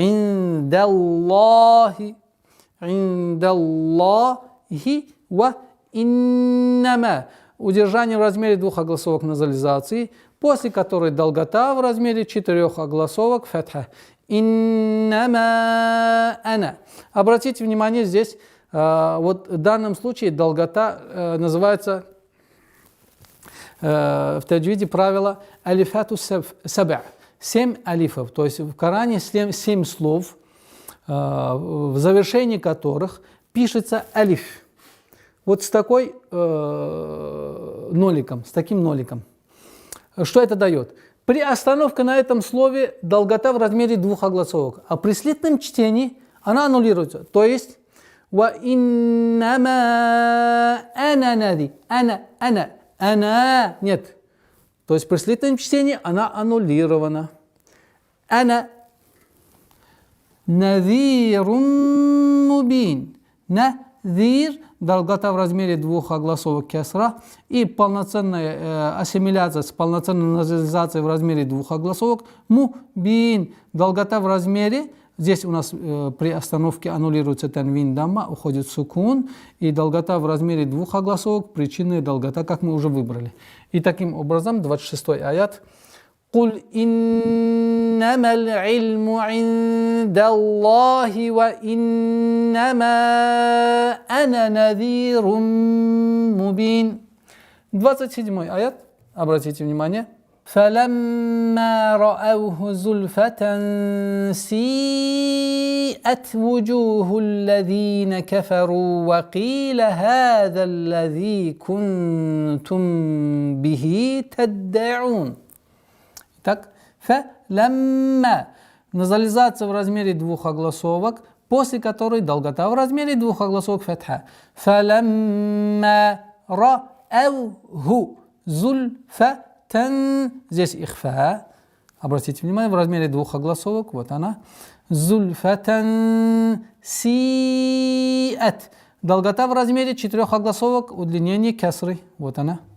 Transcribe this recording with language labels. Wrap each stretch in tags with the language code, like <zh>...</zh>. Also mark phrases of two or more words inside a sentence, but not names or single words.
<ar>عِنْدَ اللَّهِ وإنما.</ar> <ru>Удержание в размере двух огласовок назализации, после которой долгота в размере четырех огласовок фатха.</ru> <ar>إنما أنا.</ar> <ru>Обратите внимание, здесь вот в данном случае долгота называется в таджвиде правило</ru> <ar>ألفات سبع.</ar> <ru>7 алифов. То есть в Коране 7 слов, в завершении которых пишется алиф. Вот с такой ноликом, с таким ноликом. Что это дает? При остановке на этом слове долгота в размере двух огласовок, а при слитном чтении она аннулируется. То есть</ru> <ar>وَإِنَّمَا أَنَا نَذِي.</ar> <ru>Ана нет. То есть при слитном чтении она аннулирована.</ru> <ar>أنا نذير مبين. зир,</ar> <ru>долгота в размере двух огласовок кесра, и полноценная ассимиляция с полноценной назализацией в размере двух огласовок, мубин, долгота в размере, здесь у нас при остановке аннулируется танвин дамма, уходит сукун, и долгота в размере двух огласовок, причинная долгота, как мы уже выбрали. И таким образом, 26-й аят.</ru> <ar>قل إنما العلم عند الله وإنما أنا نذير مبين.</ar> <ru>27-й аят, обратите внимание.</ru> <ar>فلما رأوه زلفة سيئت وجوه الذين كفروا وقيل هذا الذي كنتم به تدعون.</ar> <ru>Так, фалямма, назализация в размере двух огласовок, после которой долгота в размере двух огласовок фатха.</ru> <ar>فلما رأوه زلفة,</ar> <ru>здесь ихфа, обратите внимание, в размере двух огласовок, вот она.</ru> <ar>زلفة سيئت,</ar> <ru>долгота в размере четырех огласовок, удлинение кесры, вот она.</ru>